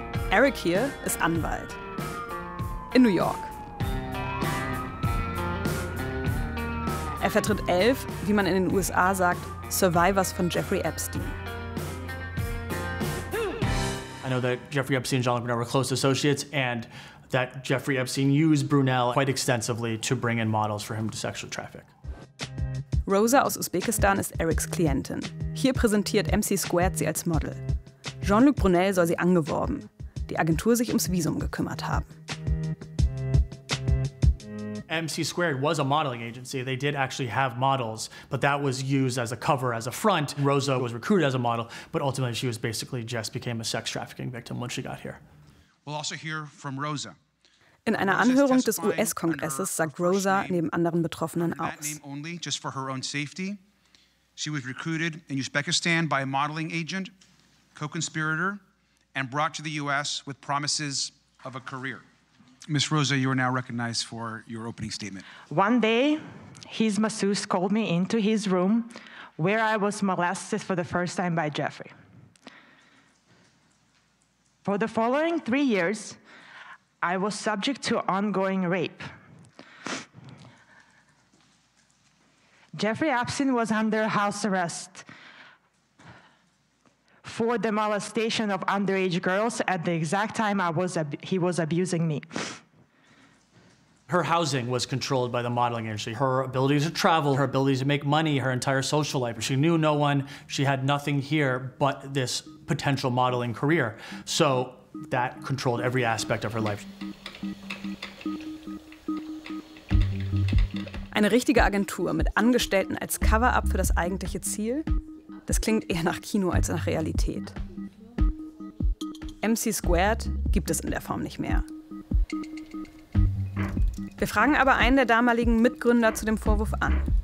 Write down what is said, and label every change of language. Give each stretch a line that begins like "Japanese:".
German: Eric hier ist Anwalt in New York. Er vertritt 11, wie man in den USA sagt, Survivors von Jeffrey Epstein.
English: I know that Jeffrey Epstein and Jean-Luc Brunel were close associates and that Jeffrey Epstein used Brunel quite extensively to bring in models for him to sexually traffic.
German: Rosa aus Usbekistan ist Erics Klientin. Hier präsentiert MC Squared sie als Model. Jean-Luc Brunel soll sie angeworben, die Agentur sich ums Visum gekümmert haben.
English: MC Squared was a modeling agency. They did actually have models, but that was used as a cover, as a front. Rosa was recruited as a model, but ultimately she was basically just became a sex trafficking victim when she got here. We'll also hear from Rosa. In einer Anhörung des US-Kongresses sagt Rosa neben anderen Betroffenen aus. Only, just for her own safety. She was recruited in Uzbekistan by a modeling agent, co-conspirator, and brought to the US with promises of a career. Miss Rosa, you are now recognized for your opening statement. One day, his masseuse called me into his room where I was molested for the first time by Jeffrey. For the following 3 years, I was subject to ongoing rape. Jeffrey Epstein was under house arrest for the molestation of underage girls at the exact time he was abusing me. Her housing was controlled by the modeling industry. Her ability to travel, her ability to make money, her entire social life. She knew no one. She had nothing here but this potential modeling career. So that controlled every aspect of her life.
German: Eine richtige Agentur mit Angestellten als Cover-up für das eigentliche Ziel? Das klingt eher nach Kino als nach Realität. MC Squared gibt es in der Form nicht mehr. Wir fragen aber einen der damaligen Mitgründer zu dem Vorwurf an.